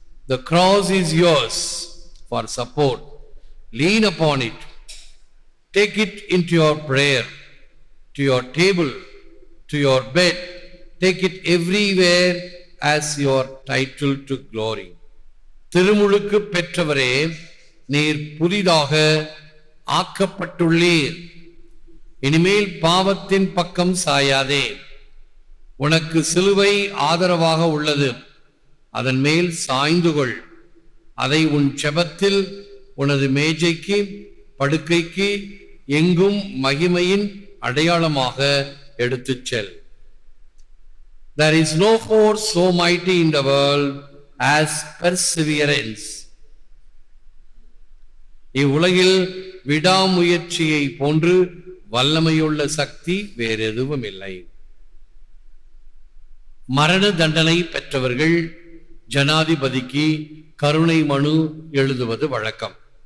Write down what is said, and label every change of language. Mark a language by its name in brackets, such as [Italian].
[English] The cross is yours for support. Lean upon it. Take it into your prayer, to your table, to your bed. Take it everywhere as your title to glory. [Tamil] திருமுழுக்கு பெற்றவரே, நீர் புதிதாக ஆக்கப்பட்டுள்ளீர். இனிமேல் பாவத்தின் பக்கம் சாயாதே. உனக்கு சிலுவை ஆதரவாக உள்ளது, அதன் மேல் சாய்ந்து கொள். அதை உன் செபத்தில், உனது மேஜைக்கு, படுக்கைக்கு, எங்கும் மகிமையின் அடையாளமாக எடுத்துச் செல். [English] There is no force so mighty in the world as perseverance. [Tamil] இவ்வுலகில் விடாமுயற்சியை போன்று வல்லமையுள்ள சக்தி வேறு எதுவும் இல்லை. மரண தண்டனை பெற்றவர்கள் ஜனாதிபதிக்கு கருணை மனு எழுதுவது வழக்கம்.